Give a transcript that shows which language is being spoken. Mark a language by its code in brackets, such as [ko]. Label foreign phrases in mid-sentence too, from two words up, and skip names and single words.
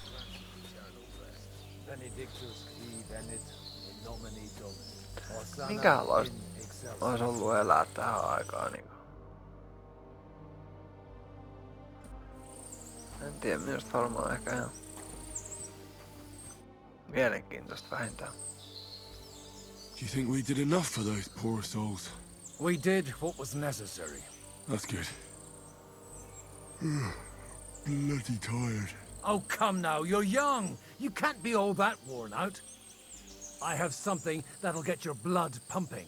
[la] Benedictus qui venit in nomine Domini. Hosanna [fi] Minkälaista [la] in excelsis. [fi] ois ollut elää tähän aikaan niinku? En tiedä, minusta varmaan ehkä ihan mielenkiintoista vähintään. [en] you think we did enough for those poor souls? We did what was necessary. That's good. Bloody tired. Oh, come now, you're young. You can't be all that worn out. I have something that'll get your blood pumping.